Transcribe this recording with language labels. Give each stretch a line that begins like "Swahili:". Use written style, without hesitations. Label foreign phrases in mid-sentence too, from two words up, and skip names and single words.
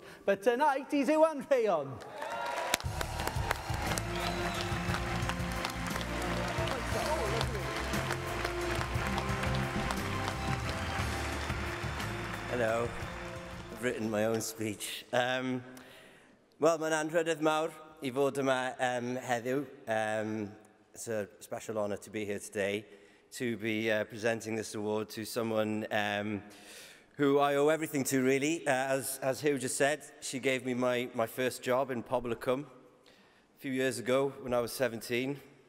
English: But tonight, he's Iwan Rhaeon. Hello. I've written my own speech.
Welsh: Wel, mae'n anrhydedd mawr I fod yma heddiw.
English: It's a special honour to be here today, to be presenting this award to someone who I owe everything to, really. As Hugh just said, she gave me my first job in Pobl y Cwm a few years ago when I was 17.